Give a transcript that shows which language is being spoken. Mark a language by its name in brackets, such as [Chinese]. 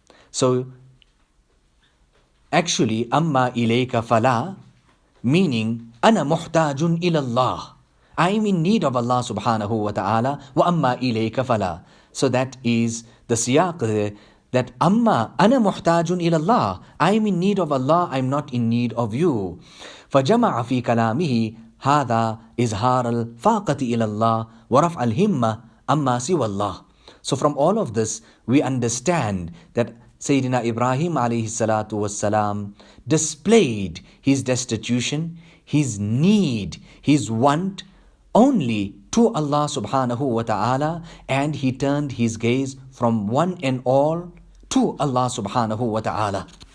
[English] So, actually, [Arabic] Amma ilayka fala, meaning, Ana muhtajun ilallah. [English] I am in need of Allah subhanahu wa ta'ala. [Arabic] Wa amma ilayka fala. [English] So that is the siyaq there, that [Arabic] amma ana muhtajun ilallah. [English] I am in need of Allah, I am not in need of you. [Arabic] فجمع في كلامه هذا إظهار الفاقة إلى الله ورفع الهمة أما سوى الله. [English] So from all of this, we understand that Sayyidina Ibrahim alayhi salatu wassalam displayed his destitution, his need, his want only to Allah subhanahu wa ta'ala, and he turned his gaze from one and all to Allah subhanahu wa ta'ala.